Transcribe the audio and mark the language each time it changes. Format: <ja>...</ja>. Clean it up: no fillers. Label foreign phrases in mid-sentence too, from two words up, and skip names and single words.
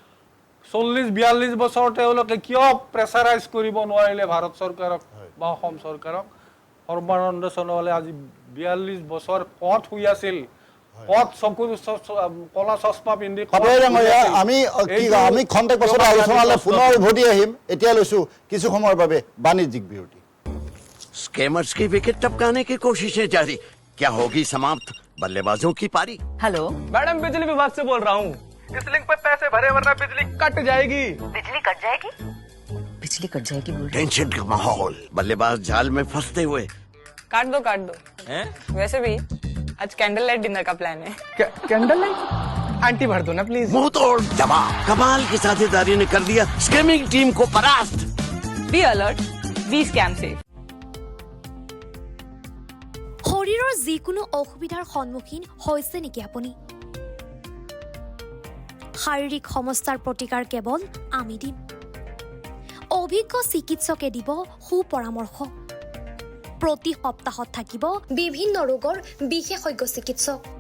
<as>40-42 বছৰ তেওঁলোকে কিয় প্ৰেছাৰাইজ কৰিব নোৱাৰিলে ভাৰত চৰকাৰক বা অসম চৰকাৰক? সৰ্বানন্দ সোণোৱালে আজি 42 বছৰ ক'ত শুই আছিল, ক'ত চকু কলা চশমা পিন্ধি পাপৰি ডাঙৰীয়া, আমি খন্তেক পাছতে আলোচনালৈ পুনৰ উভতি আহিম। এতিয়া লৈছোঁ কিছু সময়ৰ বাবে বাণিজ্যিক বিৰতি।</as> <hi>स्कैमर्स की विकेट टपकाने की कोशिशें जारी, क्या होगी समाप्त बल्लेबाजों की पारी? हेलो मैडम, बिजली विभाग से बोल रहा हूँ। इस लिंक पे पैसे भरे वरना बिजली कट जाएगी। बिजली कट जाएगी? बिजली कट जाएगी बोल रहे टेंशन का माहौल, बल्लेबाज जाल में फंसते हुए। काट दो हैं? वैसे भी आज</hi> <en>candle light dinner</en> <hi>का प्लान है।</hi> <en>candle light</en> <hi>आंटी भर दो ना प्लीज। मुंह तोड़ जवाब, कमाल की साझेदारी ने कर दिया स्कैमिंग टीम को परास्त।</hi> <en>Be alert, be scam safe.</en> <as>শৰীৰৰ যিকোনো অসুবিধাৰ সন্মুখীন হৈছে নেকি আপুনি? শাৰীৰিক সমস্যাৰ প্ৰতিকাৰ কেৱল আমি দিম। অভিজ্ঞ চিকিৎসকে দিব সুপৰামৰ্শ। প্ৰতি সপ্তাহত থাকিব বিভিন্ন ৰোগৰ বিশেষজ্ঞ চিকিৎসক।</as>